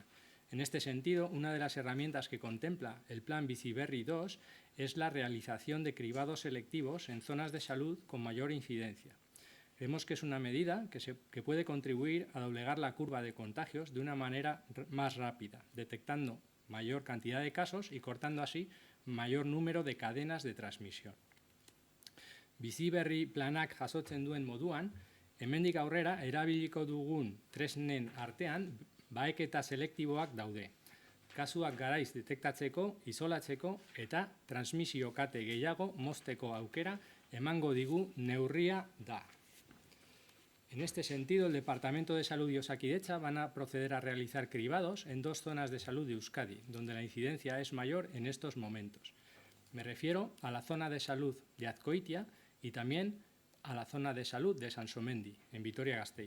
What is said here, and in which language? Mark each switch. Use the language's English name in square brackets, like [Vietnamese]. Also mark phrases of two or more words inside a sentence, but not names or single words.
[Spanish] En este sentido, una de las herramientas que contempla el Plan Bizi Berri 2 es la realización de cribados selectivos en zonas de salud con mayor incidencia. Creemos que es una medida que puede contribuir a doblegar la curva de contagios de una manera más rápida, detectando mayor cantidad de casos y cortando así mayor número de cadenas de transmisión. [Basque] Bizi Berri planak jasotzen duen moduan, hemendik aurrera erabiliko dugun tresnen artean baheketa selektiboak daude. Kasuak garaiz detektatzeko, isolatzeko eta transmisio kate gehiago mozteko aukera emango digu neurria da. [Spanish] En este sentido, el Departamento de Salud y Osakidetza van a proceder a realizar cribados en 2 zonas de salud de Euskadi, donde la incidencia es mayor en estos momentos. Me refiero a la zona de salud de Azkoitia y también a la zona de salud de Sansomendi, en Vitoria-Gasteiz.